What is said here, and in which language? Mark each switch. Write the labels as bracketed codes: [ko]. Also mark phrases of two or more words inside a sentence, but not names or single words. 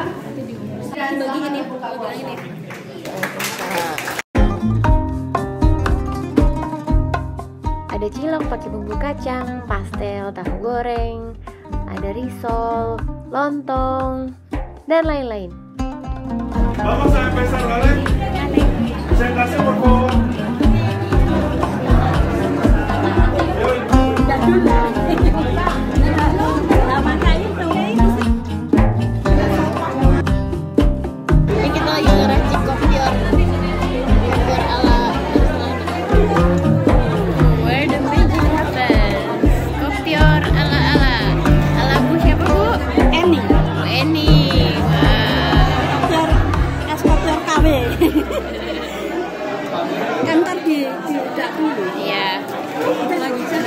[id] Dan selamat berbuka puasa. Ada cilok pakai bumbu kacang, pastel, tahu goreng, ada risol, lontong, dan lain-lain. [es] Vamos a empezar, ¿vale? Sentarse, por favor. [id] Ini kita lagi ngeracik kopior ala [en] Where the magic happens. [id] Kopior ala Bu siapa, Bu? Eni. Bu Eni. Kopior es kopior KW. Ntar diudak dulu. Iya. Lagi jadi.